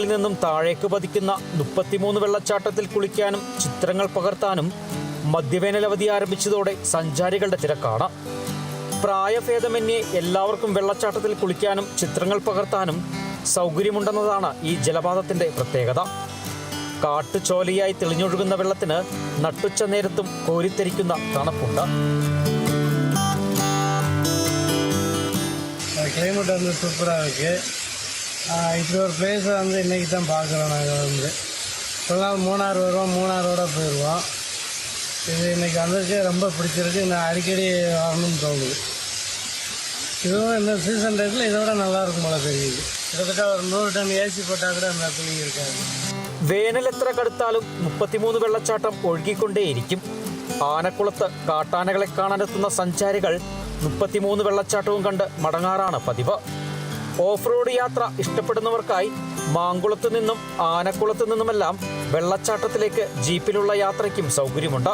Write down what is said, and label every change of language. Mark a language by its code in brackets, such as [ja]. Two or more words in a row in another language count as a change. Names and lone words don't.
[ml] നിന്നും താഴേക്ക് പതിക്കുന്ന 33 വെള്ളച്ചാട്ടത്തിൽ കുളിക്കാനും ചിത്രങ്ങൾ പകർത്താനും മധ്യവേനലവധി ആരംഭിച്ചതോടെ സഞ്ചാരികളുടെ തിരക്കാണ്. പ്രായഭേദമന്യേ എല്ലാവർക്കും വെള്ളച്ചാട്ടത്തിൽ കുളിക്കാനും ചിത്രങ്ങൾ പകർത്താനും സൗകര്യമുണ്ടെന്നതാണ് ഈ ജലപാതത്തിന്റെ പ്രത്യേകത. കാട്ടുചോലയായി തെളിഞ്ഞൊഴുകുന്ന വെള്ളത്തിന് നട്ടുച്ച നേരത്തും കോരിത്തെരിക്കുന്ന തണുപ്പുണ്ട്. [ta] கிளைமேட் வந்து சூப்பராக இருக்குது. இப்படி ஒரு பிளேஸை வந்து இன்றைக்கி தான் பார்க்குறோம். நாங்கள் வந்து இப்போலாம் மூணாறு வருவோம், மூணாரோட போயிடுவோம். இது இன்றைக்கி வந்திருக்கு, ரொம்ப பிடிச்சிருக்கு. நான் அடிக்கடி வரணும்னு தோணுது. இதுவும் இந்த சீசன் டேட்டில் இதோட நல்லாயிருக்கும் போல தெரியுது. கிட்டத்தட்ட ஒரு 100 டன் ஏசி போட்டால் கூட அந்த துணி இருக்காது. [ml] വേനൽ എത്ര കടുത്താലും 33 വെള്ളച്ചാട്ടം ഒഴുകിക്കൊണ്ടേയിരിക്കും. ആനക്കുളത്ത് കാട്ടാനകളെ കാണാനെത്തുന്ന സഞ്ചാരികൾ 33 വെള്ളച്ചാട്ടവും കണ്ട് മടങ്ങാറാണ് പതിവ്. ഓഫ് റോഡ് യാത്ര ഇഷ്ടപ്പെടുന്നവർക്കായി മാങ്കുളത്ത് നിന്നും ആനക്കുളത്ത് നിന്നുമെല്ലാം വെള്ളച്ചാട്ടത്തിലേക്ക് ജീപ്പിലുള്ള യാത്രയ്ക്കും സൗകര്യമുണ്ട്.